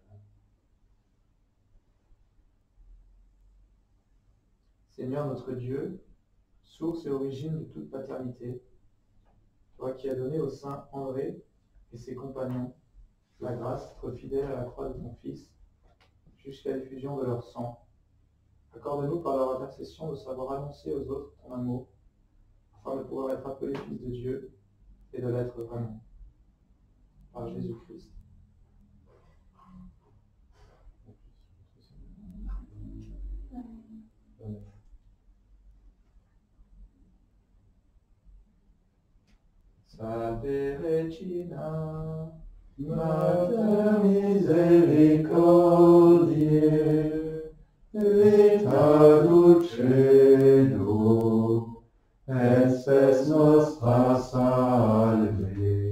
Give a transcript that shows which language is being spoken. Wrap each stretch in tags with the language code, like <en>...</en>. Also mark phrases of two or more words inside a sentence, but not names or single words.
<fr>Seigneur notre Dieu, source et origine de toute paternité, toi qui as donné au saint André et ses compagnons la grâce d'être fidèles à la croix de ton Fils jusqu'à l'effusion de leur sang, accorde-nous par leur intercession de savoir annoncer aux autres ton amour, afin de pouvoir être appelés fils de Dieu et de l'être vraiment. Par Jésus-Christ.</fr> <la>Salve Regina, Mater misericordiae, vita dulcedo, et spes nostra salve.</la>